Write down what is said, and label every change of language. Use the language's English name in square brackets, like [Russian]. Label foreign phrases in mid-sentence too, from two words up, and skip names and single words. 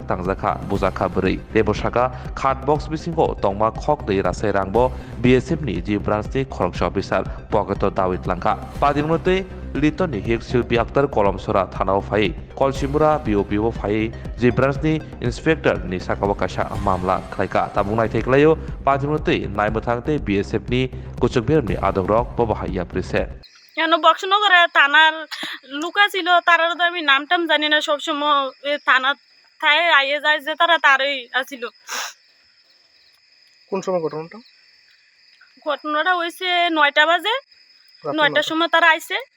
[Kok Borok] तांजाखा बुजाखा बोरै देबो शाखा खाट बक्स बिसिंगो तंमा खक दै रासाय रांबो BSF नि [English] J branchनि [Kok Borok] खरकसा अफिसार पकेट दावित लांखा पादिमते लिटननि हिक शिल्पी आक्तार कलमसरा थानाव फायै कलसिमुरा BOPO फायै [English] J branchनि [Kok Borok] इन्सपेक्टर नि साकाव कासा मामला खायका ताबुंनाय थेख्लायो पादिमते नायमोथांते BSF नि कुचुकबिरनि आदरक बबाहाइया प्रिसे [Bangla] কেন বক্সনগরে থানার লুকা ছিল তারা তো আমি নাম টাম জানি না সবসময় থানা থায় আইয়ে যায় যে তারা তারই আসিল কোন সময় ঘটনাটা ঘটনাটা হয়েছে 9টা বাজে রাতে 9টার সময় তারা আইছে